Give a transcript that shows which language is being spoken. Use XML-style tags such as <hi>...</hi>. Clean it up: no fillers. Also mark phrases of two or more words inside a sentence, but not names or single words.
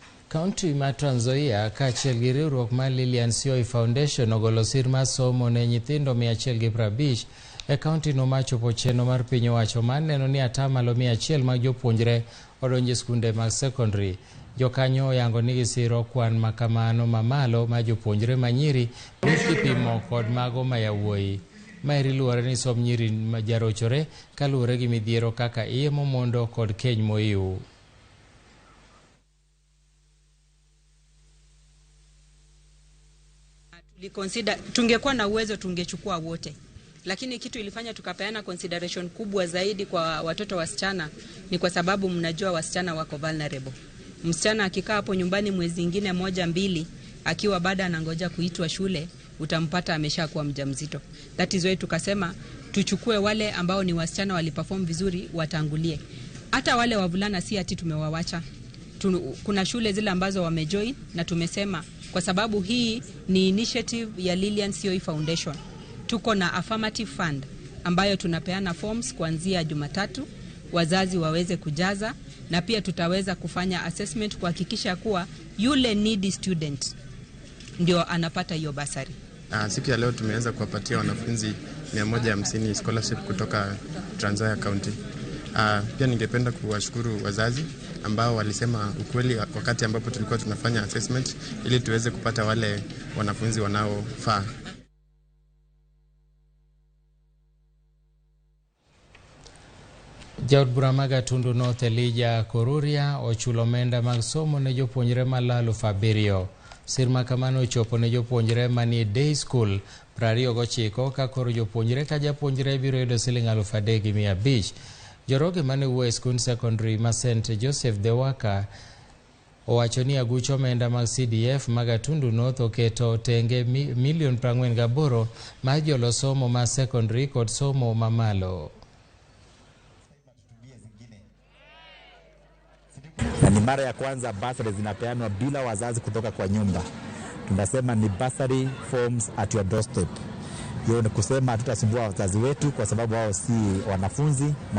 <luo>County ma Trans Nzoia kaachiel gi riwruok mar Lilian Sioi Foundation ogolo sir mar somo ne nyithindo 150 e kaunti no machopo chenro mar piny owacho mar neno ni atamalo 100 mag jopuonjre odonjo e skunde mag secondary. Jokanyo oyango ni gisiro kwan makamano mamalo ma jopuonjre manyiri kipimo kod mago ma yawuoyi. Maeri luore ni som nyiri jarochore kaluore gi midhiero kaka iye momondo kod keny moiw.</luo> <sw>Tungekuwa na uwezo tungechukua wote, lakini kitu ilifanya tukapeana consideration kubwa zaidi kwa watoto wasichana ni kwa sababu mnajua wasichana wako vulnerable. Msichana akikaa hapo nyumbani mwezi ingine 1-2 akiwa bado anangoja kuitwa shule, utampata ameshakuwa mjamzito.</sw> <en>That is why</en> <sw>tukasema tuchukue wale ambao ni wasichana waliperform vizuri watangulie. Hata wale wavulana si ati tumewawacha. Kuna shule zile ambazo wamejoin na tumesema kwa sababu hii ni initiative ya Lilian Sioi Foundation. Tuko na</sw> <en>affirmative fund</en> <sw>ambayo tunapeana forms kuanzia Jumatatu, wazazi waweze kujaza, na pia tutaweza kufanya assessment kuhakikisha kuwa yule</sw> <en>needy student</en> <sw>ndio anapata hiyo basari. Siku ya leo tumeweza kuwapatia wanafunzi 150 scholarship kutoka Trans Nzoia County. Pia ningependa kuwashukuru wazazi ambao walisema ukweli wakati ambapo tulikuwa tunafanya assessment ili tuweze kupata wale wanafunzi wanaofaa.</sw> <luo>Jaod bura mag Gatundu North Elijah Koruria ochulo omenda mag somo ne jopuonjre malalo 7. Sir makamano ochopo ne jopuonjre manie</luo> <en>day school</en> <luo>29 ka koro jopuonjre ka japuonjre biro yudo Sh3,500. Joroge mane wuoyo e skund secondary ma St. Joseph the Waka owacho ni agucho omenda mag CDF mag Gatundu North oketo tenge $48,000,000 mar jolo somo ma secondary kod somo mamalo.</luo> <sw>Na ni mara ya kwanza bursary zinapeanwa bila wazazi kutoka kwa nyumba. Tunasema ni</sw> <en>bursary forms at your doorstep.</en> <sw>Hiyo ni kusema tutasumbua wazazi wetu kwa sababu wao si wanafunzi.</sw>